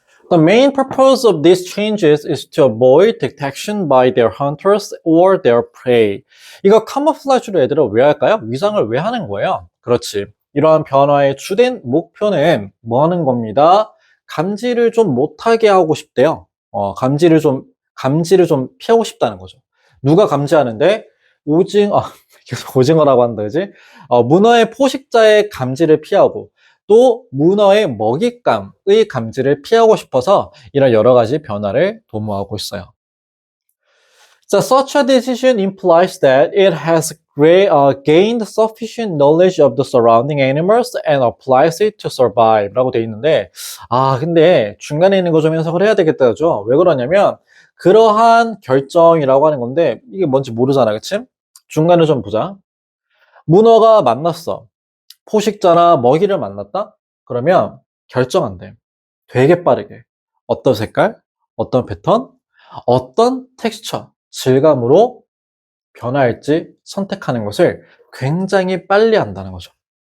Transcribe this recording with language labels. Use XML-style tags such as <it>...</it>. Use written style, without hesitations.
<en>The main purpose of these changes is to avoid detection by their hunters or their prey.</en> <ko>이거 카모플라주로 얘들아 왜 할까요? 위장을 왜 하는 거예요? 그렇지. 이러한 변화의 주된 목표는 뭐 하는 겁니다? 감지를 좀 못하게 하고 싶대요. 감지를 좀 피하고 싶다는 거죠. 누가 감지하는데? 계속 오징어라고 한다, 그지? 문어의 포식자의 감지를 피하고, 또 문어의 먹잇감의 감지를 피하고 싶어서 이런 여러 가지 변화를 도모하고 있어요.</ko> <en>So such a decision implies that it has gained sufficient knowledge of the surrounding animals and applies it to survive</en> <ko>라고 돼 있는데 근데 중간에 있는 거 좀 해석을 해야 되겠다죠. 왜 그러냐면 그러한 결정이라고 하는 건데 이게 뭔지 모르잖아, 그치? 중간을 좀 보자. 문어가 만났어. 포식자나 먹이를 만났다? 그러면 결정한대. 되게 빠르게. 어떤 색깔, 어떤 패턴, 어떤 텍스처, 질감으로 변화할지 선택하는 것을 굉장히 빨리 한다는 거죠.</ko>